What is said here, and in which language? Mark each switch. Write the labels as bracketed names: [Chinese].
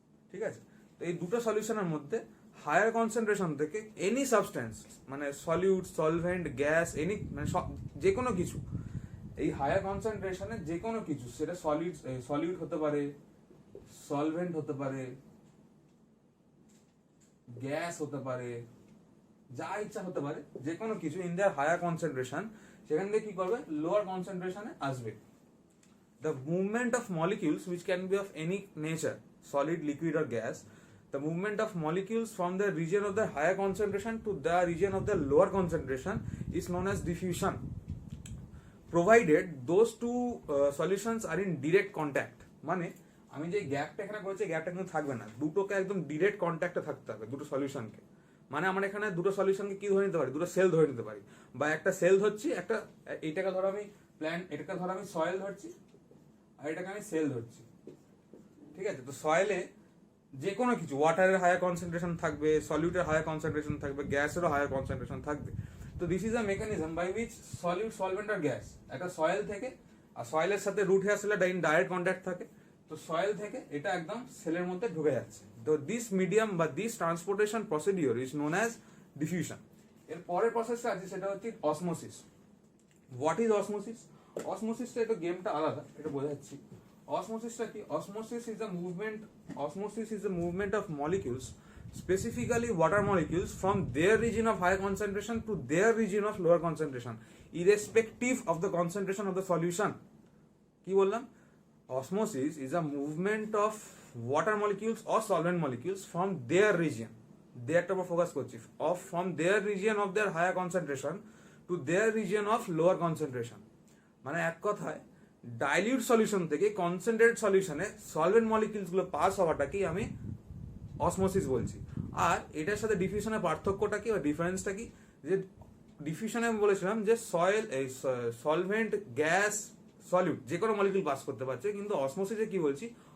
[Bangla] ঠিক আছে, তো এই দুটো সলিউশনের মধ্যে হায়ার কনসেন্ট্রেশন থেকে এনি সাবস্টেন্স, মানে সলিউট, সলভেন্ট, গ্যাস, এনি, মানে যে কোনো কিছু, এই হায়ার কনসেন্ট্রেশনে যে কোনো কিছু, সেটা সলিউট হতে পারে, সলভেন্ট হতে পারে, গ্যাস হতে পারে, যা ইচ্ছা হতে পারে, যে কোনো কিছু [English] in their higher concentration, [Bangla] সেখান থেকে কি করবে? লোয়ার কনসেন্ট্রেশনে আসবে। [English] The movement of molecules, which can be of any nature, solid, liquid or gas, the movement of molecules from the region of the higher concentration to the region of the lower concentration is known as diffusion, provided those two solutions are in direct contact. [Bangla] মানে আমি যে গ্যাপটা এখানে করেছি, গ্যাপটা কিন্তু থাকবে না, দুটোকে একদম ডিরেক্ট কন্ট্যাক্টে থাকতে হবে, দুটো সলিউশনকে। মানে আমরা এখানে দুটো সলিউশনকে কি ধরে নিতে পারি? দুটো সেল ধরে নিতে পারি, বা একটা সেল ধরছি, একটা, এইটাকে ধরো আমি প্ল্যান্ট, এটাকে ধরো আমি সয়েল ধরছি, আর এটাকে আমি সেল ধরছি। ঠিক আছে, তো সয়েলে যে কোনো কিছু, ওয়াটারের হায়ার কনসেন্ট্রেশন থাকবে, সলিউটের হায়ার কনসেন্ট্রেশন থাকবে, গ্যাসেরও হায়ার কনসেন্ট্রেশন থাকবে। তো [English] this is a mechanism by which [Bangla] solute, solvent আর gas একটা সয়েল থেকে, আর সয়েলের সাথে রুট হেয়ার সেলের ডাইরেক্ট কন্ট্যাক্ট থাকে, তো সয়েল থেকে এটা একদম সেলের মধ্যে ঢুকে যাচ্ছে। [English] তো this medium বা this transportation procedure is known as diffusion. [Bangla] এর পরের প্রসেসটা আছে, সেটা হচ্ছে অসমোসিস। [English] What is osmosis? [Bangla] অসমোসিসটা একটু গেমটা আলাদা, এটা বোঝাচ্ছি। অসমোসিসটা কি? [English] Osmosis is the movement of molecules, specifically water molecules, from their region of higher concentration to their region of lower concentration, irrespective of the concentration of the solution. [Bangla] কি বললাম? [English] Osmosis is a movement of water molecules or solvent molecules from their region, [Bangla] theirটার উপর focus করছি, [English] from their region of their higher concentration to their region of lower concentration. [Bangla] মানে এক কথায় dilute solution থেকে concentrate সলিউশনে solvent molecules গুলো pass হওয়াটাকেই আমি osmosis বলছি। আর এটার সাথে ডিফিউশনের পার্থক্যটা কি, বা ডিফারেন্সটা কি? যে ডিফিউশনে আমি বলেছিলাম যে সলভেন্ট, গ্যাস, সলিউট যে কোনো মলিকিউল পাস করতে পারছে, কিন্তু অসমোসিসে কি বলছি?